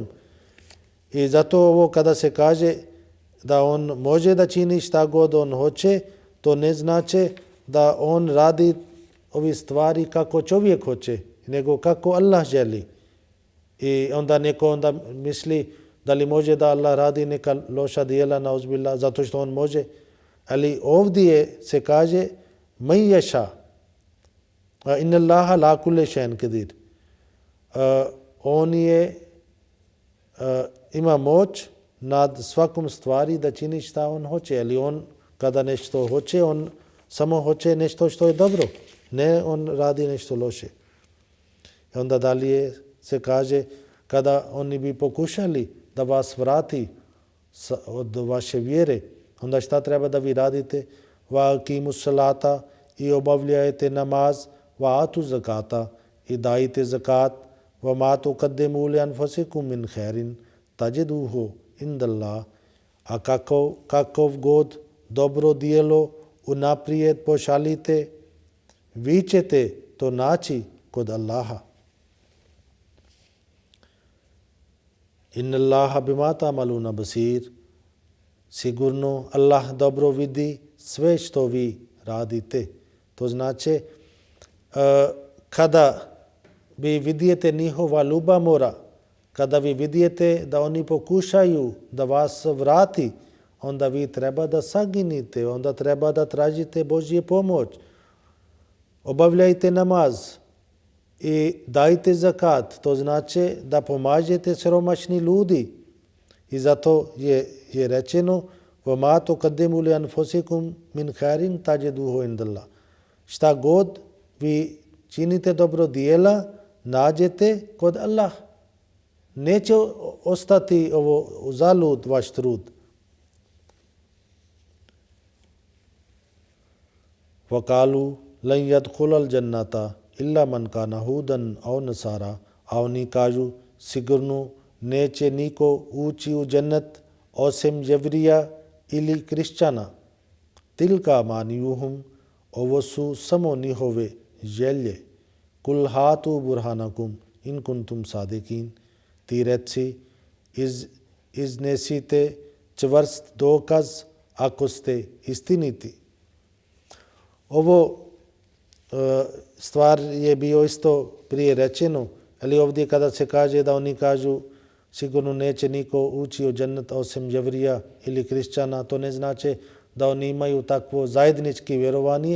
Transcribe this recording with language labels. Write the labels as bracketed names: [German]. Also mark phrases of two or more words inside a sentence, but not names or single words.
[Bosnian] I zato ovo kada se kaže da on može da čini šta god on hoće, to ne znači da on radi ovi stvari kako čovjek hoće, nego kako Allah želi. I onda neko onda misli da li može da Allah radi neka loša djela [Arabic] نعوذ بالله [Bosnian] zato što on može. Ali ovdje se kaže [Arabic] من يشاء إن الله على كل شيء قدير. [Bosnian] On ima moć nad svakom stvari da čini šta on hoće. Ali on kada nešto hoće, on samo hoće nešto što je dobro. Ne on radi nešto loše. I onda dalje se kaže kada oni bi pokušali da vas vrati od vaše vjere, onda šta treba da vi radite? [Arabic] وأقيموا الصلاة, [Bosnian] i obavljajte namaz, [Arabic] وآتوا الزكاة, [Bosnian] i dajte zakat, [Arabic] وما تقدموا لأنفسكم من خير تجدوه عند الله. [Bosnian] A kakov god dobro djelo unaprijed pošalite, vi ćete to naći kod Allaha. [Arabic] إن الله بما تعملون بصير. [Bosnian] Sigurno Allah dobro vidi sve što vi radite. To znači kada vi vidite njihova ljubomora, kada vi vidite da oni pokušaju da vas vrati, onda vi treba da saginite, onda treba da tražite Božje pomoć. Obavljajte namaz i dajte zakat, to znači da pomažete siromašni ljudi. I zato je rečeno [Arabic] وَمَا تُقَدِّمُوا لِأَنفُسِكُمْ مِنْ خَيْرٍ تَجِدُوهُ عِنْدَ اللَّهِ. [Bosnian] Šta god vi činite dobro djela, nađete kod Allah. Neće ostati ovo uzalud vaš trud. [Arabic] وَقَالُوا لَنْ يَدْخُلَ الْجَنَّةَ إِلَّا مَنْ كَانَ هُودًا أَوْ نَصَارَى. [Bosnian] A oni kažu sigurno neće niko ući u džennet osim jevrija ili kršćana. [Arabic] تلك أمانيهم, [Bosnian] ovo su samo njihove želje. [Arabic] قل هاتوا برهانكم إن كنتم صادقين. [Bosnian] Ti reci, iznesite čvrst dokaz ako ste istiniti. Ovo stvar je bio isto prije rečeno, ali ovdje kada se kaže da oni kažu sigurno neće niko ući u džennet osim jevrija ili kršćana, to ne znači da oni imaju takvo zajednički vjerovanje.